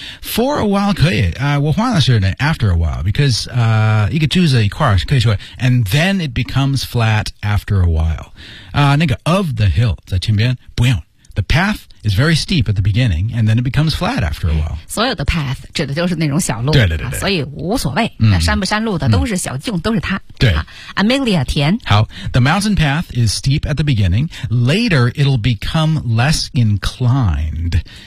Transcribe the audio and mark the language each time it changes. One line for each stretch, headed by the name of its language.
Chinese: For a while 可以、我换了是
English: after a while, because,
Chinese: 一个句子一块可以说
English: and then it becomes flat after a while.、
Chinese: 那个 of the hill, 在前边不用。
English: The path is very steep at the beginning, and then it becomes flat after a while.
Chinese: 所有的 path 指的就是那种小路。对对对对。所以无所谓、山不山路的都是小径、都是它。对。 Amelia 田。
English: 好 ,the mountain path is steep at the beginning, later it'll become less inclined.